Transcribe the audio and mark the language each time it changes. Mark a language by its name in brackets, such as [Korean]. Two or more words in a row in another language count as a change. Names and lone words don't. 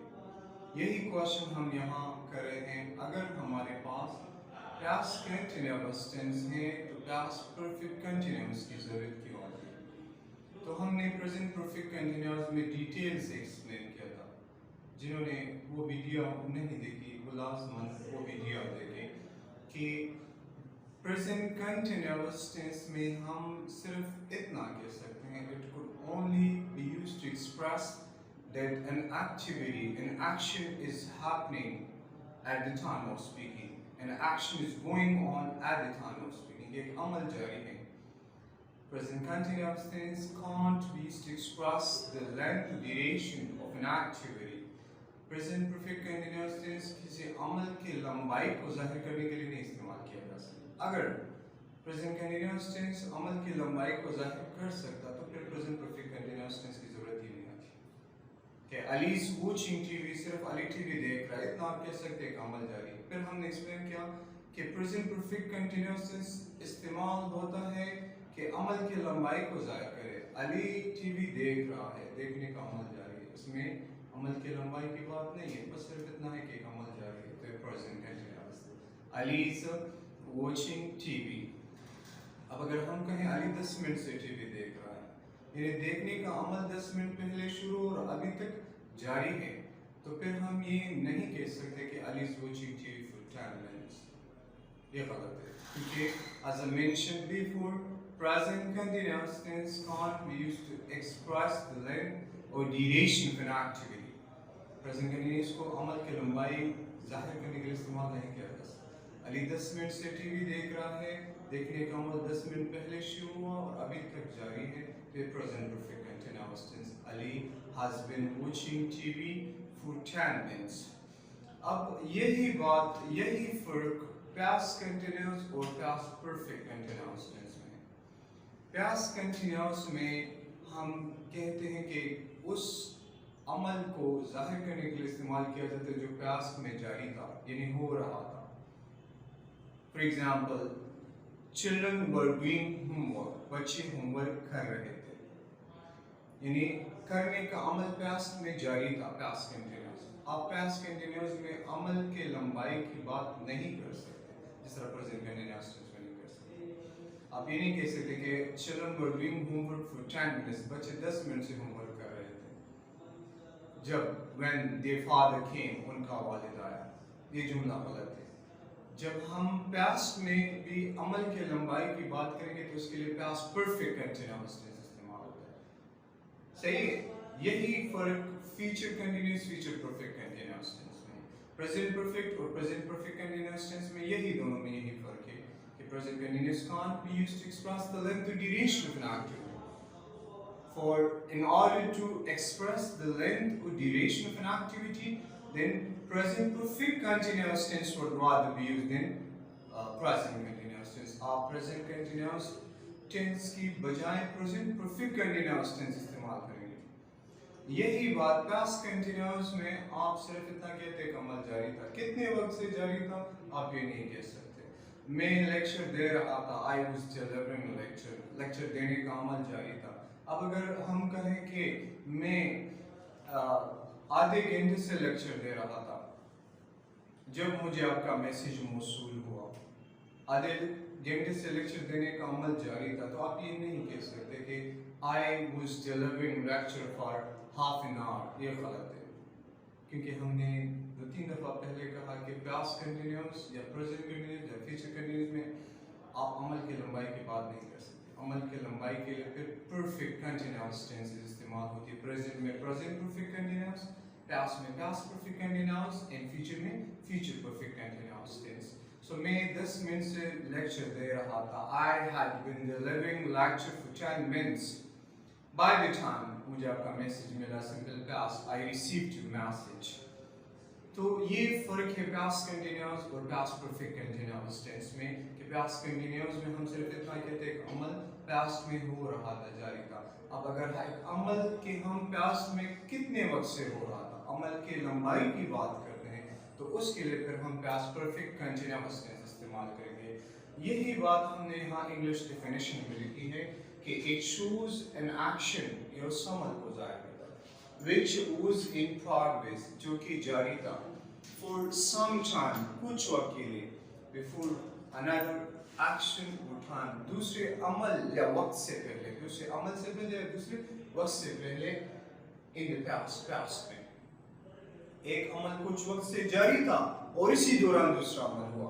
[Urdu] یہی کویسچن ہم یہاں کر رہے ہیں۔ اگر ہمارے پاس [English] past continuous tense [Urdu] ہے تو [English] past perfect continuous [Urdu] کی ضرورت کیوں آتی ہے. تو ہم نے [English] present perfect continuous [Urdu] میں ڈیٹیل سے ایکسپلین کیا تھا. جنہوں نے وہ ویڈیو نہیں دیکھی وہ لازماً وہ ویڈیو دیکھیں کہ [English] present continuous tense [Urdu] میں ہم صرف اتنا کہہ سکتے ہیں, [English] It could only be used to express that an activity, an action is happening at the time of speaking. An action is going on at the time of speaking. [Urdu] ایک عمل جاری ہے. [English] Present continuous tense can't be used to express the length or duration of an activity. Present perfect continuous tense [Urdu] کسی عمل کی لمبائی کو ظاہر کرنے کے لیے نہیں استعمال کیا جا سکتا. अगर [English] present continuous tense [Urdu] عمل کی لمبائی کو ظاہر کر سکتا تو پھر [English] present perfect continuous tense [Urdu] کی ضرورت ہی نہیں آتی. कि [English] Ali is watching TV, [Urdu] صرف علی ٹی وی دیکھ رہا ہے، اتنا آپ کہہ سکتے ہیں عمل جاری. پھر ہم نے ایکسپلین کیا کہ [English] present perfect continuous tense [Urdu] استعمال ہوتا ہے کہ عمل کی لمبائی کو ظاہر کرے. علی ٹی وی دیکھ رہا ہے، دیکھنے کا عمل جاری ہے، اس میں عمل کی لمبائی کی بات نہیں ہے، بس صرف اتنا ہے کہ عمل جاری ہے، تو [English] present continuous. Ali is watching TV. [Urdu] اب اگر ہم کہیں علی 10 منٹ سے ٹی وی دیکھ رہا ہے، یعنی دیکھنے کا عمل 10 منٹ پہلے شروع اور ابھی تک جاری ہے، تو پھر ہم یہ نہیں کہہ سکتے کہ [English] Ali is watching TV for 10 minutes. [Urdu] یہ غلط ہے، کیونکہ [English] as I mentioned before, present continuous tense can't be used to express the length or duration of an activity. Present continuous [Urdu] کو عمل کی لمبائی ظاہر کرنے کے لیے استعمال نہیں کیا جا سکتا. علی 10 منٹ سے ٹی وی دیکھ رہا ہے، دیکھنے کا عمل 10 منٹ پہلے شروع ہوا اور ابھی تک جاری ہے، تو [English] present perfect continuous tense। Ali has been watching TV for 10 minutes। [Urdu] اب یہی بات، یہی فرق [English] past continuous [Urdu] और [English] past perfect continuous tense [Urdu] میں ہے. [English] past continuous [Urdu] میں ہم کہتے ہیں کہ اس عمل کو ظاہر کرنے کے لیے استعمال کیا جاتا ہے جو پاسٹ میں جاری تھا، یعنی ہو رہا تھا. [English] For example, children were doing homework, [Urdu] بچے ہوم ورک کر رہے تھے، یعنی کرنے کا عمل پاسٹ میں جاری تھا, [English] past continuous. [Urdu] आप [English] past continuous [Urdu] میں عمل کے لمبائی کی بات نہیں کر سکتے، جس طرح [English] present continuous tense [Urdu] میں نہیں کر سکتے. آپ یہ نہیں کہہ سکتے کہ [English] children were doing homework for 10 minutes, [Urdu] بچے 10 منٹ سے ہوم ورک کر رہے تھے جب [English] when their father came, [Urdu] ان کا والد آیا. یہ جملہ غلط ہے. جب ہم پاسٹ میں بھی عمل کے لمبائی کی بات کریں گے تو اس کے لیے [English] past perfect continuous tense [Urdu] استعمال ہوتا ہے. صحیح ہے، یہی فرق [English] future continuous, future perfect continuous tense [Urdu] में। [English] present perfect और present perfect continuous tense [Urdu] میں یہی دونوں میں یہی فرق ہے کہ [English] present continuous can't be used to express the length or duration of an activity। For in order to express the length or duration of an activity, then present perfect continuous tense would rather be used than present continuous tense। आप present continuous tense [Urdu] کی بجائے [English] present perfect continuous tense [Urdu] استعمال کریں گے. یہی بات [English] past continuous [Urdu] میں آپ صرف اتنا کہتے ہیں عمل جاری تھا، کتنے وقت سے جاری تھا آپ یہ نہیں کہہ سکتے. میں لیکچر دے رہا تھا, [English] I was delivering lecture, [Urdu] لیکچر دینے کا عمل جاری تھا. اب اگر ہم کہیں کہ میں آدھے گھنٹے سے لیکچر دے رہا تھا جب مجھے آپ کا میسج موصول ہوا، آدھے گھنٹے سے لیکچر دینے کا عمل جاری تھا، تو آپ یہ نہیں کہہ سکتے کہ [English] I was delivering lecture for half an hour। [Urdu] یہ غلط ہے، کیونکہ ہم نے 2-3 دفعہ پہلے کہا کہ [English] past continuous [Urdu] या [English] present continuous [Urdu] या [English] future continuous [Urdu] میں آپ عمل کی لمبائی کی بات نہیں کر سکتے. عمل کی لمبائی کے لیے پھر [English] perfect continuous tenses [Urdu] استعمال ہوتی ہے. [English] present में present perfect continuous, past में past perfect continuous and future में future perfect continuous tense. [Urdu] So میں 10 منٹ سے لیکچر دے رہا تھا. [English] I had been delivering lecture for 10 minutes. By the time [Urdu] مجھے آپ کا میسج ملا [English] simple past, I received your message. [Urdu] تو یہ فرق ہے [English] past continuous [Urdu] और [English] past perfect continuous tense [Urdu] میں کہ [English] past continuous [Urdu] میں ہم صرف اتنا کہتے ہیں کہ عمل پاسٹ میں ہو رہا تھا، جاری تھا. اب اگر ایک عمل کے ہم پاسٹ میں کتنے وقت سے ہو رہا تھا، عمل کی لمبائی کی بات کرتے ہیں، تو اس کے لیے پھر ہم [English] past perfect continuous tense [Urdu] استعمال کریں گے. یہی بات ہم نے یہاں [English] English definition [Urdu] میں لکھی ہے کہ [English] it shows an action [Urdu] یا اس عمل کو ظاہر کرتا ہے [English] which was in progress, [Urdu] جو کہ جاری تھا, [English] for some time, [Urdu] کچھ وقت کے لیے, [English] before another action or time, [Urdu] دوسرے عمل یا وقت سے پہلے، دوسرے عمل سے پہلے یا دوسرے وقت سے پہلے, [English] in the past [Urdu] میں ایک عمل کچھ وقت سے جاری تھا اور اسی دوران دوسرا عمل ہوا.